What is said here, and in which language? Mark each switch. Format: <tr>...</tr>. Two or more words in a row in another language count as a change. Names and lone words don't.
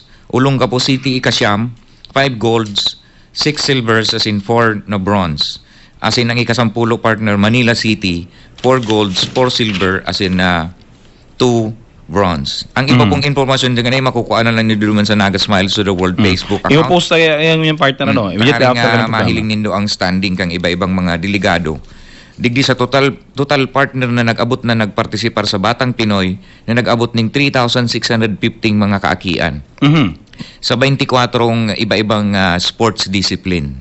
<bik>Olongapo City, ika-9, 5 golds, 6 silvers, as in 4 na bronze. As in ang ika-10 partner, Manila City, 4 golds, 4 silver, as in 2 bronze. Ang iba pong informasyon din ganay makukuha na lang ni Duluman sa Naga Smiles to the World Facebook account.</bik> <tl>I-post tayo yung partner</tl> <en>immediately after</en> <bik>mahiling nindo ang standing kang iba-ibang mga delegado. Digdi sa total partner na nag-abot na nagpartisipar sa Batang Pinoy na nag-abot ning 3,615 mga kaakian. Sa 24 iba-ibang</bik> <en>sports discipline.</en>